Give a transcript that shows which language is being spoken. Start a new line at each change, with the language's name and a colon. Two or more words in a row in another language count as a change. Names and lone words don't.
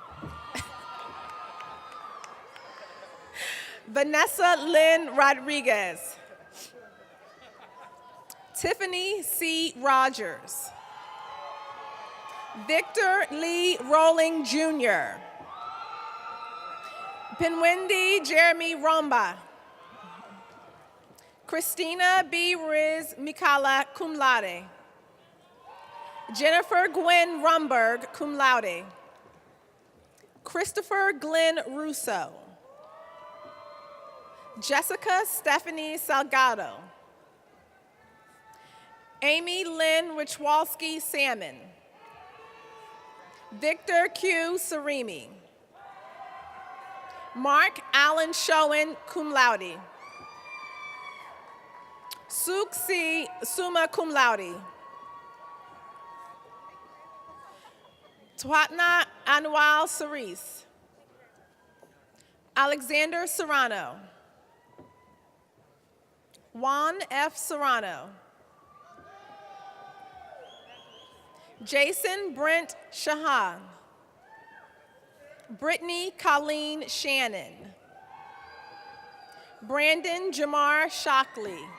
English: Vanessa Lynn Rodriguez. Tiffany C. Rogers. Victor Lee Rowling Jr. Pinwindi Jeremy Romba. Christina B. Riz Mikala, cum laude. Jennifer Gwen Rumberg, cum laude. Christopher Glenn Russo. Jessica Stephanie Salgado. Amy Lynn Richwalski Salmon. Victor Q. Sarimi. Mark Allen Schoen, cum laude. Suk C. Summa cum laude. Tuatna Anwal Cerise. Alexander Serrano. Juan F. Serrano. Jason Brent Shahan. Brittany Colleen Shannon. Brandon Jamar Shockley.